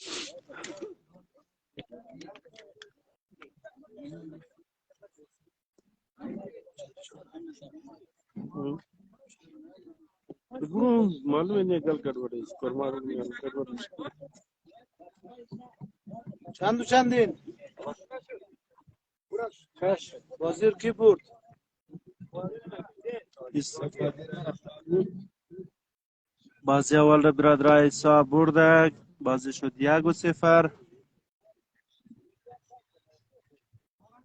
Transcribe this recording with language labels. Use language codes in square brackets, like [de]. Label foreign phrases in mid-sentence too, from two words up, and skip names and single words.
[pa] मालूम है नहीं गल करवड़े स्कोर मार नहीं करवड़े [fa] چندین بازیر کی برد؟ بازی اول را برادر ایسا برده. بازی شد 1-0.